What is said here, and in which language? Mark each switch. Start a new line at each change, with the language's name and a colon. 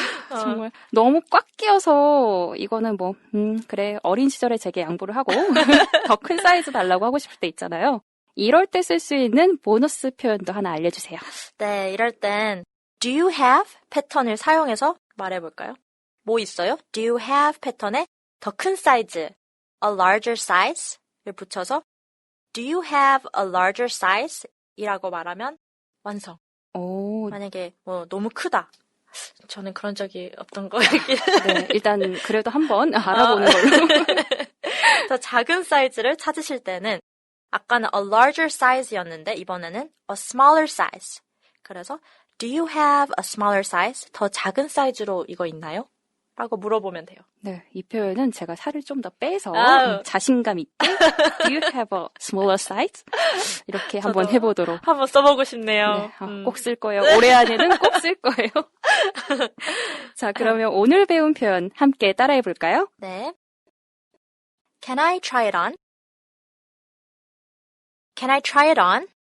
Korean: 정말 너무 꽉 끼어서 이거는 그래 어린 시절에 제게 양보를 하고 더 큰 사이즈 달라고 하고 싶을 때 있잖아요. 이럴 때 쓸 수 있는 보너스 표현도 하나 알려주세요. 네, 이럴 땐 do you have 패턴을 사용해서 말해볼까요? 뭐 있어요? do you have 패턴에 더 큰 사이즈, a larger size를 붙여서
English: do you have a larger size?
Korean: 이라고 말하면 완성. 오, 만약에 뭐 너무 크다. 저는 그런 적이 없던 거 같긴. 네, 일단 그래도 한번 알아보는 걸로. 더 작은 사이즈를 찾으실 때는 아까는 a larger size였는데 이번에는 a smaller size. 그래서
English: do you have a smaller size?
Korean: 더 작은 사이즈로 이거 있나요? 라고 물어보면 돼요. 네, 이 표현은 제가 살을 좀 더 빼서 아우. 자신감 있게
English: Do you have a smaller size?
Korean: 이렇게 한번 저도 해보도록. 한번 써보고 싶네요. 네, 꼭 쓸 거예요. 올해 안에는 꼭 쓸 거예요. 자, 그러면 오늘 배운 표현 함께 따라해 볼까요? 네.
English: Can I try it on? Can I try it on?